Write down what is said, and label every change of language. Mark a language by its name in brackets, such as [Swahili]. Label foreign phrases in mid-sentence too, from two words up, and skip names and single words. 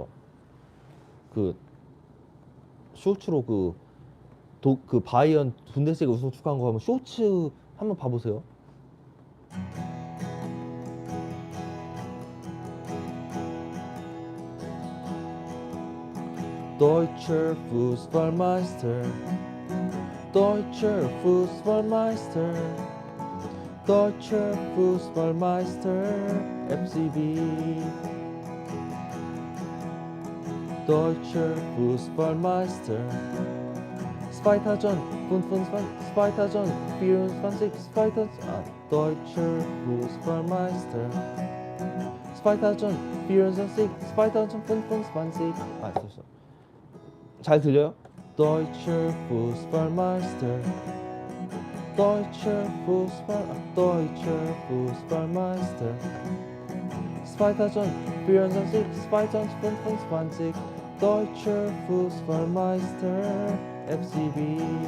[Korean] 그 쇼츠로 그 바이언 분데스리가 우승 축하한 거 하면 쇼츠 한번 봐보세요. [German] Deutscher Fußballmeister, Deutscher Fußballmeister, Deutscher Fußballmeister, FCB. Deutscher Fußballmeister. 2024, Deutscher Fußballmeister. 2024, 2025. [Korean] 됐어. 잘 들려요? [German] Deutscher Fußballmeister. Deutscher Fußballmeister. 2024, 2025. Deutscher Fußballmeister, FCB.